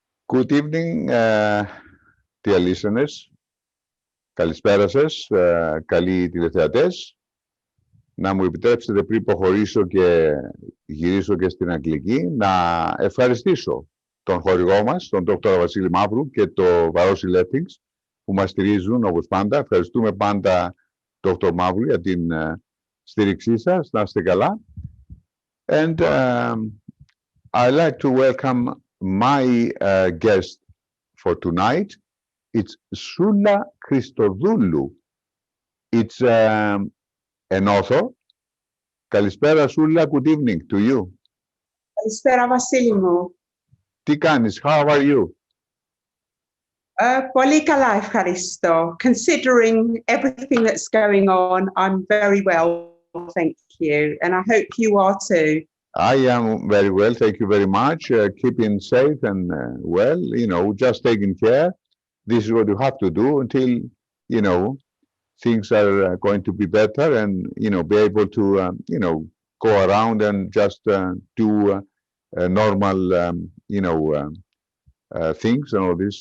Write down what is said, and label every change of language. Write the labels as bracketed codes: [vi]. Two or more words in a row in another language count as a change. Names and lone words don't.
[en] Good evening, dear listeners. [el] Καλησπέρα σας, καλοί τηλεθεατές. Να μου επιτρέψετε πριν προχωρήσω και γυρίσω και στην αγγλική, να ευχαριστήσω τον χορηγό μας, τον Dr. Βασίλη Μαύρου και το Vassilis Panagi που μας στηρίζουν όπως πάντα. Ευχαριστούμε πάντα Dr. Μαύρου για την στήριξή σας. Να είστε καλά. [en] And I'd like to welcome my guest for tonight. It's Soulla Christodoulou. It's an author. Καλησπέρα Soulla, good evening to you. [el] Καλησπέρα Βασίλη μου. Τι κάνεις, [en] how are you? [el] Πολύ καλά, ευχαριστώ. [en] Considering everything that's going on, I'm very well, thank you. And I hope you are too. I am very well, thank you very much. Keeping safe and well, you know, just taking care. This is what you have to do until, you know, things are going to be better and, you know, be able to, you know, go around and just do normal, you know, things and all this.